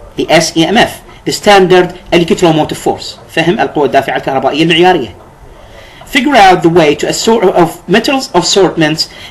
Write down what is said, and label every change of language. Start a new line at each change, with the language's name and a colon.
English: The SEMF, the standard electromotive force.
Arabic: فهم القوة الدافعة الكهربائية المعيارية.
English: Figure out the way to of metals assortments.